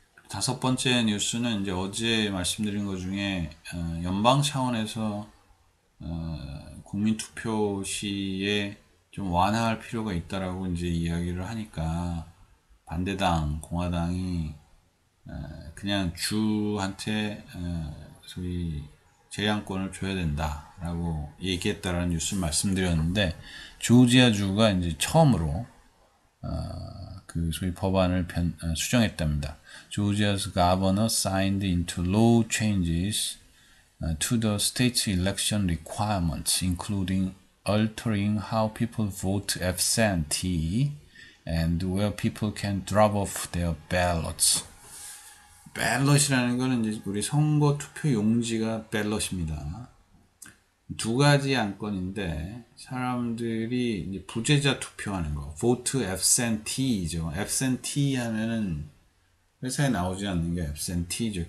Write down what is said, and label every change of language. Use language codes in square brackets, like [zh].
[ko] 다섯 번째 뉴스는 이제 어제 말씀드린 것 중에 연방 차원에서 국민 투표 시에 좀 완화할 필요가 있다라고 이제 이야기를 하니까 반대당 공화당이 그냥 주한테 소위 재량권을 줘야 된다라고 얘기했다라는 뉴스를 말씀드렸는데 조지아 주가 이제 처음으로 그 소위 법안을 수정했답니다. [en] Georgia's governor signed into law changes to the state's election requirements, including altering how people vote absentee and where people can drop off their ballots. [ko] 밸럿이라는 거는 이제 우리 선거 투표 용지가 밸럿입니다. 두 가지 안건인데 사람들이 이제 부재자 투표하는 거, [en] vote absentee [ko] 죠. absentee 하면은 회사에 나오지 않는 게 absentee죠.